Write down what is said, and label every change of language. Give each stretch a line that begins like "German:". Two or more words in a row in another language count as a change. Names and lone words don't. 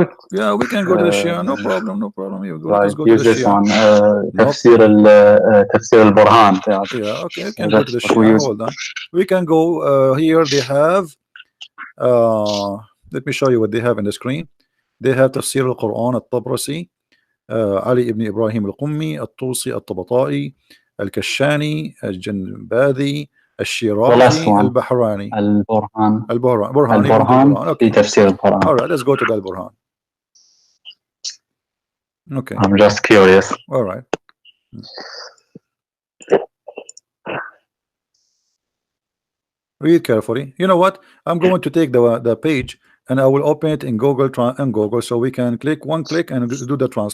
English: yeah, we can go to the Shia. No problem. No problem. You go. Let us Like go to the use this Shia. one. No problem. Tafsir al-Burhan. Yeah. Yeah, okay. You So can go to that's the what we Shia. use. Hold on. We can go here. They have. Let me show you what they have in the screen. They have Tafsir al-Quran al-Tabrasi, علي ibn Ibrahim al-Qummi, al-Tusi al-Tabata'i, al-Kashani, al-Janbadi, The last al-Shirazi, one. al-Bahrani. Al-Burhan. Burhani from the Al-Burhan Quran.
Arabic: في
English: Okay.
Arabic: تفسير القرآن.
English: All right, let's go to the Al-Burhan. Okay. I'm just curious. All right. Read carefully. You know what? I'm going to take the page and I will open it in Google so we can click one click and do the translation.